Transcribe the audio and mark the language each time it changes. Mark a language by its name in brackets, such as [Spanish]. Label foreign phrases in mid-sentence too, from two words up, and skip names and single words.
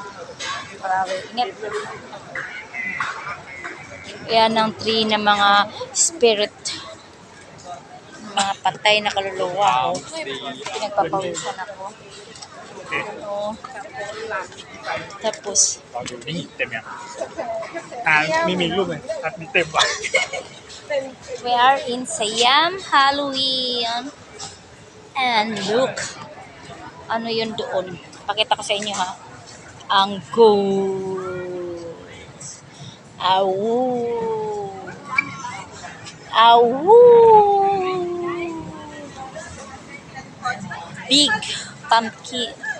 [Filipino] Grabe, init. Yan ang tree ng mga spirit. Mga patay na kaluluwa. Oh. Pinagpapawisan ako. Ano. Tapos. [Thai] ไม่มีรูปเลยอัดมีเต็มว่ะ [English] We are in Siam Halloween. And look. [Filipino] Ano yun doon? Pakita ko sa inyo ha. Ang ghost. [English] Awoo. Big pumpkin.